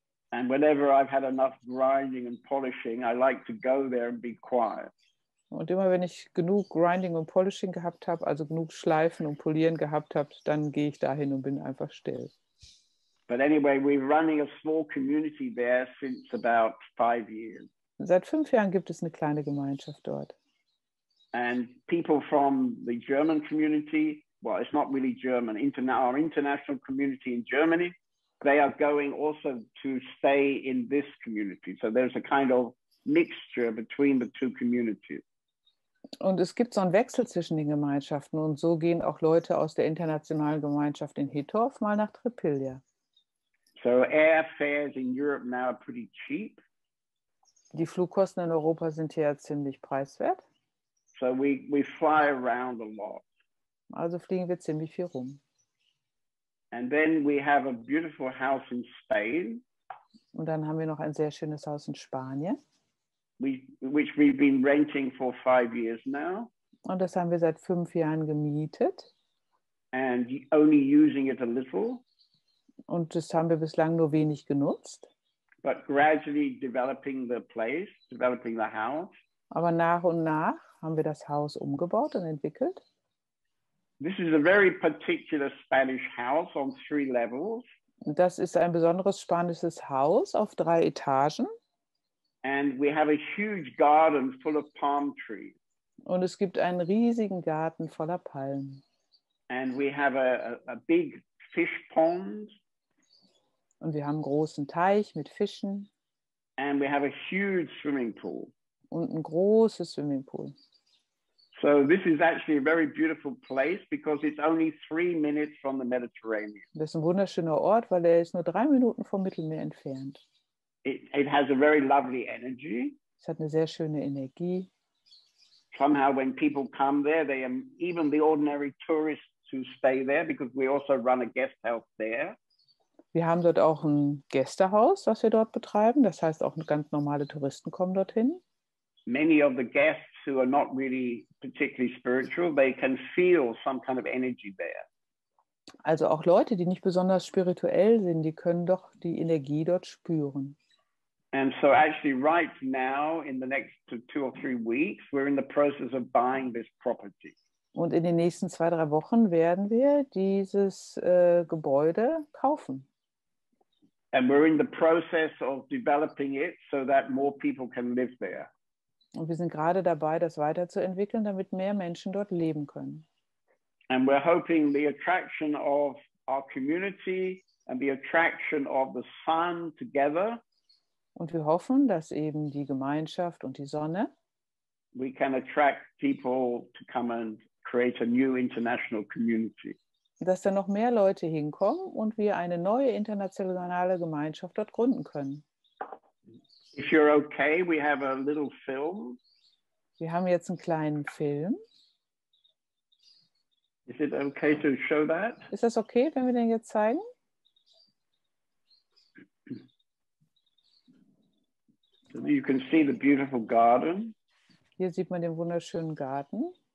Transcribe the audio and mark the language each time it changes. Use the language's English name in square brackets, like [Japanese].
[English] And whenever I've had enough grinding and polishing, I like to go there and be quiet. [German] Und immer wenn ich genug Grinding und Polishing gehabt habe, also genug Schleifen und Polieren gehabt habe, dann gehe ich dahin und bin einfach still. [English] But anyway, we're running a small community there since about 5 years. [German] Seit 5 Jahren gibt es eine kleine Gemeinschaft dort. [English] And people from the German community, well, it's not really German, our international community in Germany. they are going also to stay in this community. So there's a kind of mixture between the two communities. [German] Und es gibt so einen Wechsel zwischen den Gemeinschaften und so gehen auch Leute aus der internationalen Gemeinschaft in Hittorf mal nach Tripilja. [English] So airfares in Europe now are pretty cheap. [German] Die Flugkosten in Europa sind hier ziemlich preiswert. [English] So we fly around a lot. [German] Also fliegen wir ziemlich viel rum. [English] And then we have a beautiful house in Spain. [German] Und dann haben wir noch ein sehr schönes Haus in Spanien. [English] Which we've been renting for 5 years now. [German] Und das haben wir seit 5 Jahren gemietet. [English] And only using it a little. [German] Und das haben wir bislang nur wenig genutzt. [English] But gradually developing the place, developing the house. [German] Aber nach und nach haben wir das Haus umgebaut und entwickelt. [English] This is a very particular Spanish house on 3 levels. [German] Das ist ein besonderes spanisches Haus auf 3 Etagen. [English] And we have a huge garden full of palm trees. [German] Und es gibt einen riesigen Garten voller Palmen. [English] And we have a big fish pond. [German] Und wir haben einen großen Teich mit Fischen. [English] And we have a huge swimming pool. [German] Und ein großes Swimmingpool. [English] So this is actually a very beautiful place because it's only 3 minutes from the Mediterranean. [German] Das ist ein wunderschöner Ort, weil er ist nur 3 Minuten vom Mittelmeer entfernt. [English] It has a very lovely energy. [German] Es hat eine sehr schöne Energie. [English] Somehow when people come there, even the ordinary tourists who stay there, because we also run a guest house there. [German] Wir haben dort auch ein Gästehaus, was wir dort betreiben. Das heißt, auch ganz normale Touristen kommen dorthin. [English] Many of the guests who are not really particularly spiritual, they can feel some kind of energy there. [German] Also auch Leute, die nicht besonders spirituell sind, die können doch die Energie dort spüren. [English] And so actually right now, in the next 2 or 3 weeks, we're in the process of buying this property. [German] Und in den nächsten 2, 3 Wochen werden wir dieses Gebäude kaufen. [English] And we're in the process of developing it so that more people can live there. [German] Und wir sind gerade dabei, das weiterzuentwickeln, damit mehr Menschen dort leben können. [English] And we're hoping the attraction of our community and the attraction of the sun together. [German] Und wir hoffen, dass eben die Gemeinschaft und die Sonne, [English] we can attract people to come and create a new international community. [German] dass da noch mehr Leute hinkommen und wir eine neue internationale Gemeinschaft dort gründen können. [English] If you're okay, we have a little film. [German] Wir haben jetzt einen kleinen Film. [English] Is it okay to show that? [German] Ist das okay, wenn wir den jetzt zeigen? [English] So you can see the beautiful garden. [German] Hier sieht man den wunderschönen Garten.